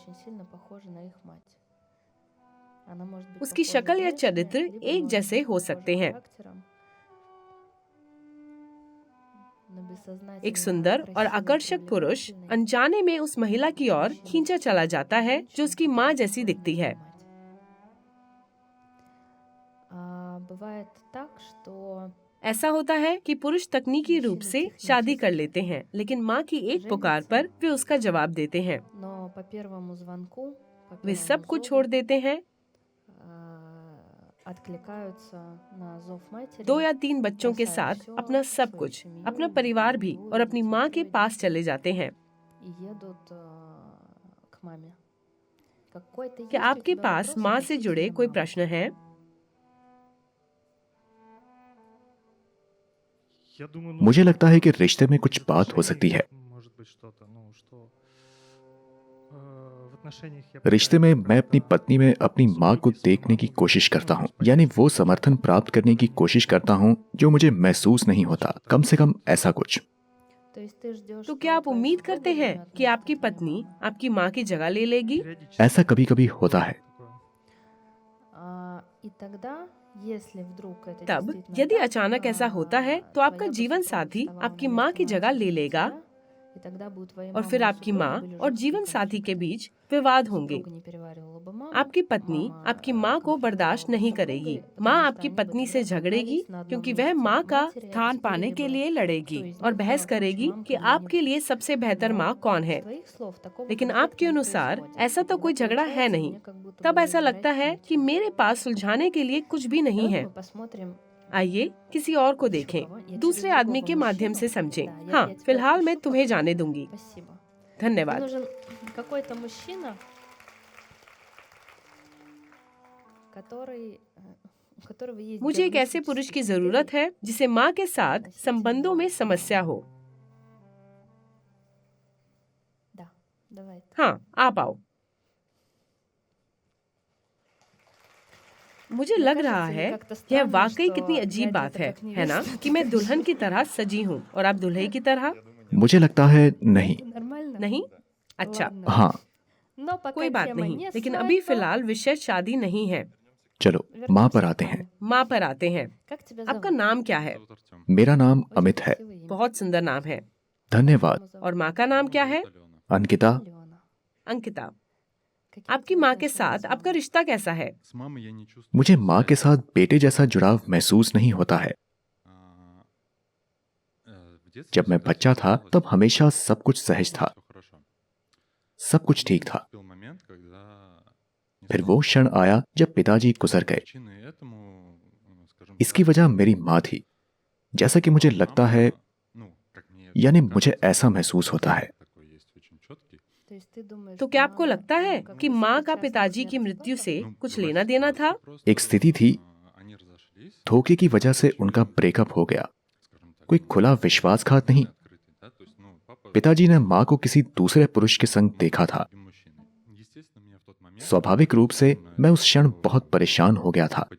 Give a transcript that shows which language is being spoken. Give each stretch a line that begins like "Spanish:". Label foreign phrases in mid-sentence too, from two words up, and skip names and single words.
Hindi: उसकी शक्ल या चरित्र एक जैसे हो सकते हैं। एक सुंदर और आकर्षक पुरुष अनजाने में उस महिला की ओर खींचा चला जाता है जो उसकी माँ जैसी दिखती है।
Russian: бывает так, что
Hindi: ऐसा होता है कि पुरुष तकनीकी रूप से शादी कर लेते हैं, लेकिन माँ की एक पुकार पर वे उसका जवाब देते हैं।
Russian: но по первому звонку, по
Hindi: वे
Russian: первому
Hindi: सब कुछ
Russian: зову,
Hindi: छोड़ देते हैं,
Russian: откликаются на зов матери.
Hindi: 2 या 3 बच्चों के साथ अपना सब कुछ, अपना परिवार भी और अपनी माँ के पास चले जाते हैं।
Russian: И едут к маме. Какой-то
Hindi: क्या
Russian: есть у
Hindi: आपके
Russian: тебя
Hindi: पास
Russian: вопрос
Hindi: माँ से जुड़े
Russian: относительно
Hindi: कोई
Russian: мамы?
Hindi: प्रश्न है? मुझे लगता है कि रिश्ते में कुछ बात हो सकती है। रिश्ते में मैं अपनी पत्नी में अपनी माँ को देखने की कोशिश करता हूँ, यानी वो समर्थन प्राप्त करने की कोशिश करता हूँ जो मुझे महसूस नहीं होता, कम से कम ऐसा कुछ।
Russian: То есть ты ждешь,
Hindi: तो
Russian: что
Hindi: क्या आप
Russian: твоя
Hindi: उम्मीद
Russian: супруга
Hindi: करते हैं
Russian: займет
Hindi: कि
Russian: место
Hindi: आपकी
Russian: твоей
Hindi: पत्नी
Russian: мамы?
Hindi: आपकी माँ की जगह ले लेगी? ऐसा कभी कभी होता है।
Russian: И тогда, если вдруг это
Hindi: तब
Russian: действительно
Hindi: यदि
Russian: так,
Hindi: अचानक ऐसा होता है तो
Russian: твоя
Hindi: आपका
Russian: бы
Hindi: जीवन
Russian: супруга
Hindi: साथी
Russian: вставала
Hindi: आपकी
Russian: на
Hindi: माँ
Russian: место
Hindi: की जगह
Russian: матери
Hindi: ले
Russian: за
Hindi: लेगा
Russian: тебя, и тогда бы у твоей
Hindi: और
Russian: мамы
Hindi: फिर
Russian: и
Hindi: आपकी
Russian: супруги
Hindi: माँ
Russian: были
Hindi: और
Russian: жесткие
Hindi: जीवन साथी के
Russian: конфликты.
Hindi: बीच विवाद होंगे।
Russian: Супруга не переваривала бы маму,
Hindi: आपकी पत्नी
Russian: мама
Hindi: आपकी माँ को
Russian: конфликтовала
Hindi: बर्दाश्त
Russian: бы с
Hindi: नहीं
Russian: супругой,
Hindi: करेगी।
Russian: потому
Hindi: माँ
Russian: что
Hindi: आपकी
Russian: они бы
Hindi: पत्नी से
Russian: тогда
Hindi: झगड़ेगी
Russian: толкались на одном
Hindi: क्योंकि वह
Russian: месте.
Hindi: माँ का
Russian: Матери
Hindi: स्थान पाने
Russian: спорили
Hindi: के
Russian: бы,
Hindi: लिए
Russian: кто
Hindi: लड़ेगी
Russian: из
Hindi: और
Russian: них
Hindi: बहस
Russian: круче,
Hindi: करेगी
Russian: мамка
Hindi: कि
Russian: или нет.
Hindi: आपके लिए सबसे बेहतर
Russian: Но
Hindi: माँ कौन है।
Russian: из твоих слов такого
Hindi: लेकिन
Russian: конфликта
Hindi: आपके
Russian: не
Hindi: अनुसार
Russian: происходит.
Hindi: ऐसा
Russian: И
Hindi: तो
Russian: тогда
Hindi: कोई झगड़ा है
Russian: получается,
Hindi: नहीं।
Russian: мне как будто
Hindi: तब
Russian: бы
Hindi: ऐसा लगता है
Russian: говорят
Hindi: कि
Russian: нечего.
Hindi: मेरे पास सुलझाने के लिए कुछ भी नहीं
Russian: Давай
Hindi: है।
Russian: мы посмотрим
Hindi: आइए किसी और को
Russian: еще
Hindi: देखें,
Russian: кого. Я
Hindi: दूसरे
Russian: через
Hindi: आदमी
Russian: другого
Hindi: के माध्यम
Russian: мужчину.
Hindi: से समझें।
Russian: Да,
Hindi: हाँ,
Russian: я тебя
Hindi: फिलहाल मैं
Russian: отпущу
Hindi: तुम्हें
Russian: пока.
Hindi: जाने दूंगी।
Russian: Спасибо. Мне
Hindi: धन्यवाद।
Russian: нужен какой-то мужчина, который, у которого есть
Hindi: मुझे एक ऐसे पुरुष की
Russian: диагностический
Hindi: जरूरत
Russian: критерий.
Hindi: है जिसे माँ के साथ संबंधों में समस्या हो।
Russian: Да, давай.
Hindi: हाँ, आप आओ। मुझे
Russian: Мне
Hindi: लग
Russian: кажется
Hindi: रहा
Russian: ли
Hindi: है
Russian: как-то
Hindi: यह
Russian: странно,
Hindi: वाकई
Russian: что
Hindi: कितनी
Russian: я
Hindi: अजीब बात
Russian: одета
Hindi: है
Russian: как
Hindi: ना,
Russian: невеста,
Hindi: कि
Russian: ты
Hindi: मैं
Russian: как
Hindi: दुल्हन की
Russian: жених.
Hindi: तरह सजी हूँ और आप दूल्हे की तरह मुझे लगता है नहीं।
Russian: Нормально?
Hindi: नहीं। अच्छा,
Russian: Ладно.
Hindi: हाँ,
Russian: Но пока
Hindi: कोई बात
Russian: тема
Hindi: नहीं,
Russian: не
Hindi: लेकिन अभी
Russian: свадьба.
Hindi: फिलहाल विषय शादी नहीं है। चलो माँ पर
Russian: Вернемся
Hindi: आते
Russian: к
Hindi: हैं।
Russian: маме.
Hindi: माँ पर आते हैं।
Russian: Как тебя
Hindi: आपका
Russian: зовут?
Hindi: नाम क्या है? मेरा नाम
Russian: Очень
Hindi: अमित है।
Russian: красивое имя.
Hindi: बहुत सुंदर नाम है। धन्यवाद।
Russian: Маму зовут
Hindi: और माँ का नाम क्या है? अंकिता,
Russian: Алена.
Hindi: अंकिता।
Russian: Какие
Hindi: आपकी
Russian: у тебя
Hindi: माँ के
Russian: отношения
Hindi: साथ
Russian: с
Hindi: आपका
Russian: мамой?
Hindi: रिश्ता कैसा है? मुझे माँ के साथ बेटे जैसा जुड़ाव महसूस नहीं होता है। जब मैं बच्चा था तब हमेशा सब कुछ सहज था, सब कुछ ठीक था। फिर वो क्षण आया जब पिताजी गुजर गए। इसकी वजह मेरी माँ थी, जैसा कि मुझे लगता है, यानी मुझे ऐसा महसूस होता है।
Russian: То есть ты думаешь,
Hindi: तो क्या आपको
Russian: мама,
Hindi: लगता है
Russian: как
Hindi: कि
Russian: бы
Hindi: माँ का
Russian: сопричастна к
Hindi: पिताजी की
Russian: смерти
Hindi: मृत्यु
Russian: папы?
Hindi: से कुछ लेना देना था? एक स्थिति थी, धोखे की वजह से उनका ब्रेकअप हो गया। कोई खुला विश्वासघात नहीं। पिताजी ने माँ को किसी दूसरे पुरुष के संग देखा था। स्वाभाविक रूप से मैं उस क्षण बहुत परेशान हो गया था।